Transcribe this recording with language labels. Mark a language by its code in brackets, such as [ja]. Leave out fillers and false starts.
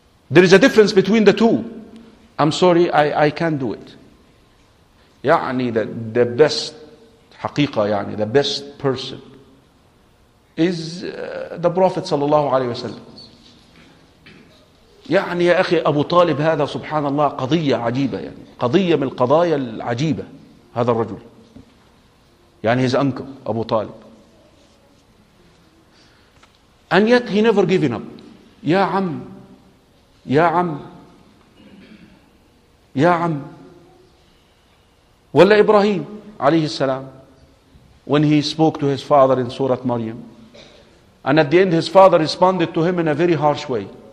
[en] There is a difference between the two. I'm sorry, I can't do it. يعني the best حقيقة, يعني the best person is the Prophet [ar] صلى الله عليه وسلم. يعني يا أخي أبو طالب هذا سبحان الله قضية عجيبة, يعني قضية من القضايا العجيبة. هذا الرجل يعني [en] his uncle أبو طالب, and yet he never given up. [ar] يا عم يا عم يا عم. ولا إبراهيم عليه السلام [en] when he spoke to his father in سورة مريم, and at the end his father responded to him in a very harsh way.